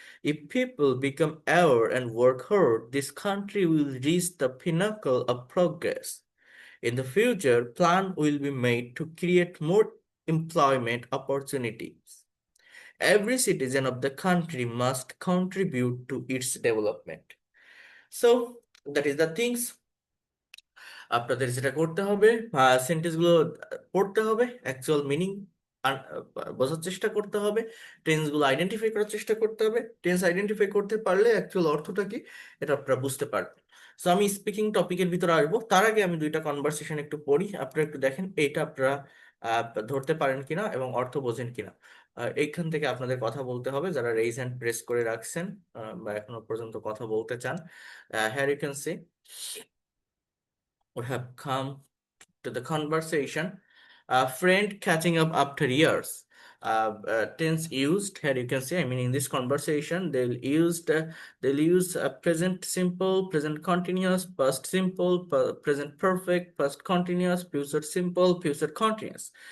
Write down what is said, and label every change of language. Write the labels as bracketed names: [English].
[English] If people become aware and work hard, this country will reach the pinnacle of progress. In the future, plan will be made to create more employment opportunities. Every citizen of the country must contribute to its development. So, that is the things. [Bangla] আপনাদের যেটা করতে হবে, sentence গুলো পড়তে হবে, actual meaning বোঝার চেষ্টা করতে হবে, টেন্স গুলো আইডেন্টিফাই করার চেষ্টা করতে হবে। টেন্স আইডেন্টিফাই করতে পারলে অ্যাকচুয়াল অর্থটা কি এটা আপনারা বুঝতে পারবেন। সো আমি স্পিকিং টপিকের ভিতরে আসবো, তার আগে আমি দুইটা কনভারসেশন একটু পড়ি, আপনারা একটু দেখেন এটা আপনারা ধরতে পারেন কিনা এবং অর্থ বোঝেন কিনা। এইখান থেকে আপনাদের কথা বলতে হবে, যারা রেইজ হ্যান্ড প্রেস করে রাখছেন বা এখনো পর্যন্ত কথা বলতে চান। [English] Here you can see we have come to the conversation. A friend catching up after years. Tense used here you can see. I mean, in this conversation, they'll use present simple, present continuous, past simple, present perfect, past continuous, future simple, future continuous.